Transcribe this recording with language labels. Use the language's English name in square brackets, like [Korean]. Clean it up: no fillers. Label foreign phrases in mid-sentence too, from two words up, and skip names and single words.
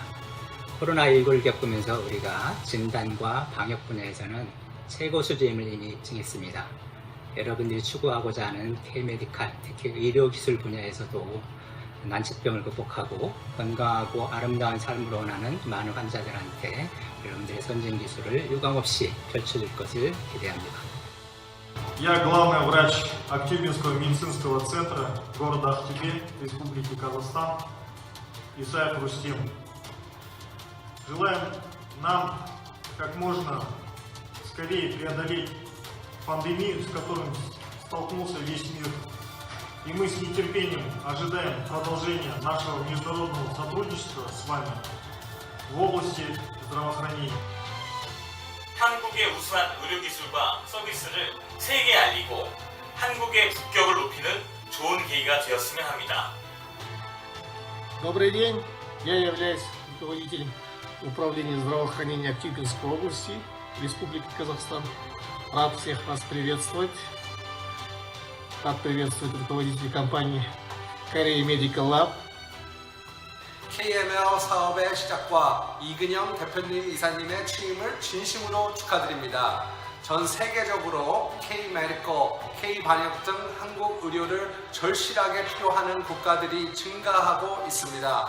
[Korean] 코로나19를 겪으면서 우리가 진단과 방역 분야에서는 최고 수준임을 인정했습니다. 여러분들이 추구하고자 하는 K-메디컬, 특히 의료기술 분야에서도 난치병을 극복하고 건강하고 아름다운 삶을 원하는 많은 환자들한테 여러분들의 선진 기술을 유감없이 펼쳐줄 것을 기대합니다. [Russian] Я главный врач Актюбинского медицинского центра города Актюбе, Республики Казахстан, Исаев Рустем. Желаем нам как можно скорее преодолеть пандемию, с которой столкнулся весь мир. И мы с нетерпением ожидаем продолжения нашего международного сотрудничества с вами в области здравоохранения. [Korean] 한국의 우수한 의료기술과 서비스를 세계에 알리고 한국의 국격을 높이는 좋은 계기가 되었으면 합니다. [Russian] Добрый день, я являюсь руководителем управления здравоохранения Актюбинской области, Республики Казахстан. Рад всех вас приветствовать. Рад приветствовать руководителей компании Korea Medical Lab. [Korean] KML 사업의 시작과 이근영 대표님 이사님의 취임을 진심으로 축하드립니다. 전 세계적으로 K-메디컬, K-방역 등 한국 의료를 절실하게 필요하는 국가들이 증가하고 있습니다.